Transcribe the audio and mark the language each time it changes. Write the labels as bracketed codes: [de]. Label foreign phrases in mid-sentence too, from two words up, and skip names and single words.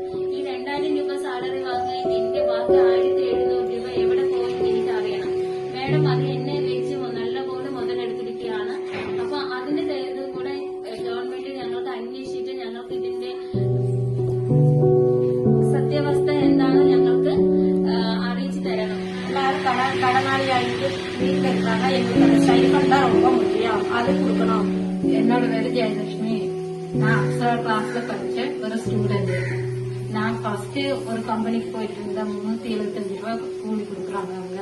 [ml] ഈ 2000 രൂപ സാലറി വാങ്ങി എന്റെ ബാക്കി 1700 രൂപ എവിടെ പോയി എനിക്ക് അറിയണം. മാഡം അത് എന്നെ വെച്ച് നല്ലപോലെ മുതലെടുത്തിരിക്കുകയാണ്. അപ്പൊ അതിന്റെ ഇത് കൂടെ ഗവൺമെന്റ് ഞങ്ങൾക്ക് അന്വേഷിച്ചിട്ട് ഞങ്ങൾക്ക് ഇതിന്റെ സത്യാവസ്ഥ എന്താണ് ഞങ്ങൾക്ക് അറിയിച്ചു തരണം. [ta] கடனாளியாயிட்டு வீட்டுல இருக்காங்க, எங்களுக்கு ஸ்டைஃபண்ட் தான் ரொம்ப முக்கியம், அது கொடுக்கணும். என்னோட பேரு ஜெயலட்சுமி. நான் அப்சரா கிளாஸ்ல படிச்ச ஒரு ஸ்டூடெண்ட். நான் ஃபர்ஸ்ட் ஒரு கம்பெனிக்கு போயிட்டு இருந்தேன். 375 ரூபாய் கூலி கொடுக்குறாங்க அவங்க.